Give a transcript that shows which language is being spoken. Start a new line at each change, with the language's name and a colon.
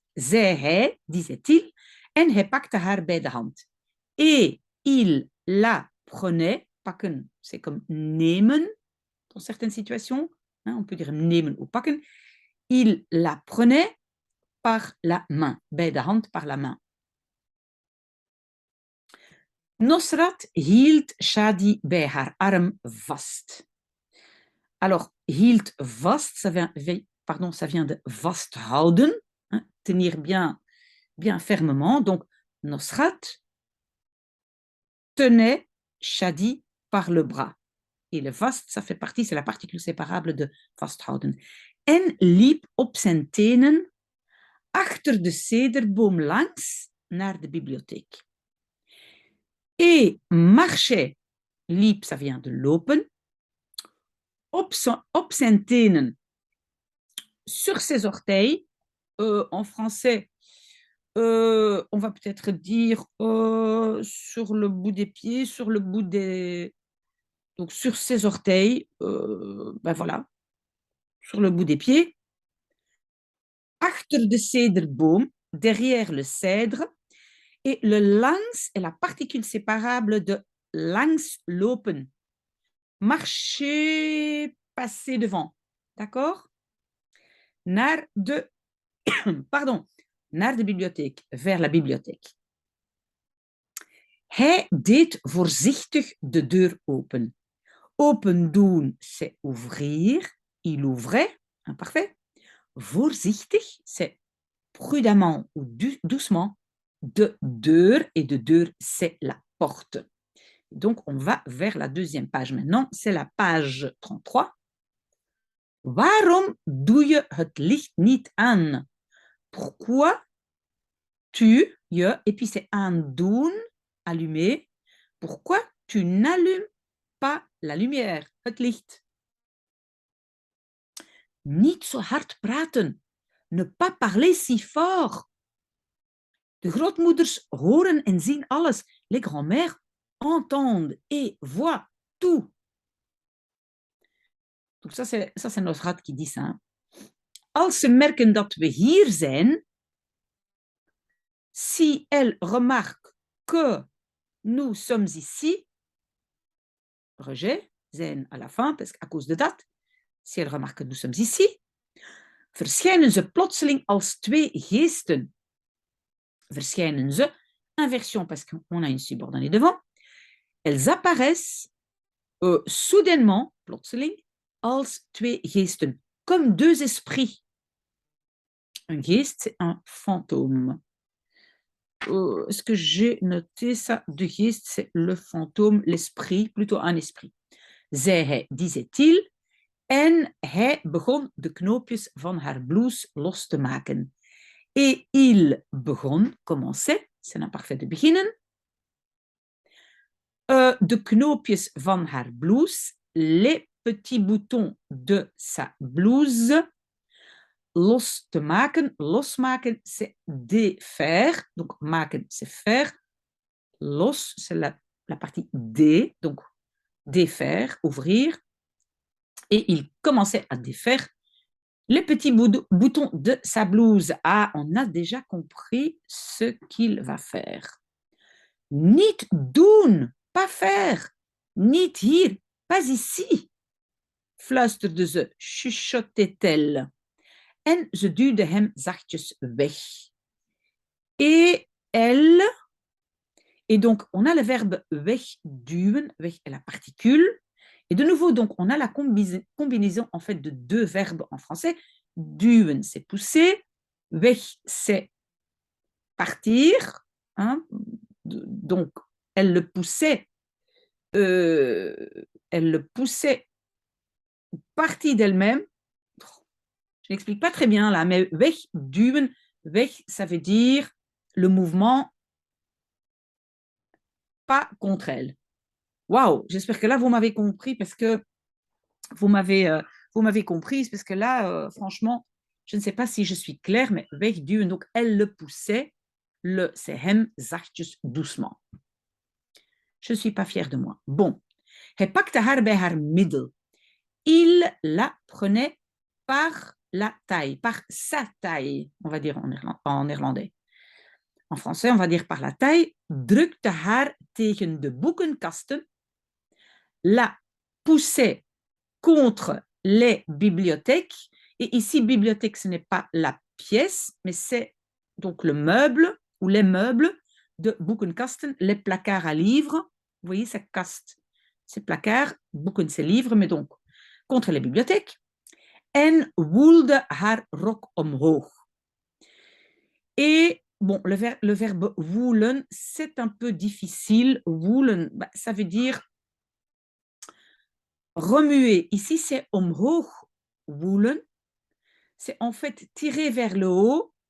Dutch: Zei hij,
French: disait-il,
Dutch: en hij pakte haar bij de hand.
French: Et il la prenait, pakken, c'est comme nemen, dans certaines situations, hein, on peut dire nemen ou pakken. Il la prenait par la main,
Dutch: bij de hand
French: par la main.
Dutch: Nosrat hield Shadi bij haar arm vast.
French: Alors, hield vast, ça vient de vasthouden, hein, tenir bien, bien fermement. Donc, Nosrat tenait Shadi par le bras. Et le vast, ça fait partie, c'est la particule séparable de vasthouden.
Dutch: En liep op zijn tenen achter de cederboom langs naar de bibliotheek.
French: Et marchait, liep, ça vient de lopen,
Dutch: op zijn tenen,
French: sur ses orteils, en français, on va peut-être dire sur le bout des pieds, sur le bout des... Donc sur ses orteils, ben voilà, sur le bout des pieds.
Dutch: Achter de cederboom,
French: derrière le cèdre. Et le langs est la particule séparable de langs lopen. Marcher, passer devant. D'accord?
Dutch: Naar de, naar de bibliotheek,
French: vers la bibliotheek.
Dutch: Hij deed voorzichtig de deur open.
French: Open doen, c'est ouvrir. Il ouvrait, imparfait. Voorzichtig, c'est prudemment ou doucement. De deur, et de deur, c'est la porte. Donc, on va vers la deuxième page maintenant. C'est la page 33.
Dutch: Waarom doe je het licht niet aan?
French: Pourquoi tu, je, et puis c'est aandoen, allumer. Pourquoi tu n'allumes pas la lumière,
Dutch: het licht? Niet zo hard praten.
French: Ne pas parler si fort.
Dutch: De grootmoeders horen en zien alles.
French: Les grands-mères entendent et voient tout. Donc ça, c'est notre rat qui dit ça.
Dutch: Als ze merken dat we hier zijn,
French: si elles remarquent que nous sommes ici, rejet, zijn à la fin, parce qu'à cause de dat, si elles remarquent que nous sommes ici,
Dutch: verschijnen ze plotseling als twee geesten. Verschijnen ze,
French: inversion parce qu'on a une subordonnée devant, elles apparaissent soudainement, plotseling,
Dutch: als twee geesten,
French: comme deux esprits. Un geest, c'est un fantôme. Est-ce que j'ai noté ça? De geest, c'est le fantôme, l'esprit, plutôt un esprit.
Dutch: Zei hij,
French: disait-il,
Dutch: en hij begon de knoopjes van haar blouse los te maken.
French: Et il begon, commençait, c'est l'imparfait de beginnen,
Dutch: de knoopjes van haar blouse,
French: les petits boutons de sa blouse,
Dutch: los te maken.
French: Losmaken, c'est défaire. Donc, maken, c'est faire. Los, c'est la partie D. Donc, défaire, ouvrir. Et il commençait à défaire les petits boutons de sa blouse. Ah, on a déjà compris ce qu'il va faire.
Dutch: Niet doen,
French: pas faire.
Dutch: Niet hier,
French: pas ici.
Dutch: Fluisterde ze,
French: chuchotait-elle.
Dutch: En ze duwde hem zachtjes weg.
French: Et elle, et donc on a le verbe wegduwen, weg est la particule, et de nouveau donc on a la combinaison en fait de deux verbes en français. Duwen c'est pousser, weg c'est partir, hein? Donc elle le poussait partie d'elle-même. Je n'explique pas très bien là, mais wegduwen, weg, ça veut dire le mouvement pas contre elle. Waouh, j'espère que là vous m'avez compris parce que vous m'avez comprise parce que là, franchement, je ne sais pas si je suis claire, mais wegduwen, donc elle le poussait, c'est
Dutch: hem zachtjes
French: doucement. Je ne suis pas fière de moi. Bon,
Dutch: hij pakte haar bij haar middel.
French: il la prenait par la taille, par sa taille, on va dire en néerlandais. En français, on va dire par la taille,
Dutch: drukte haar tegen de boekenkasten,
French: la poussait contre les bibliothèques. Et ici, bibliothèque, ce n'est pas la pièce, mais c'est donc le meuble ou les meubles de boekenkasten, les placards à livres. Vous voyez, c'est kast, c'est placard, boeken, c'est livres, mais donc contre les bibliothèques.
Dutch: En woelde haar rok omhoog.
French: Et bon, le verbe woelen, c'est un peu difficile. Woelen, ça veut dire remuer. Ici, c'est omhoog woelen. C'est en fait tirer vers le haut.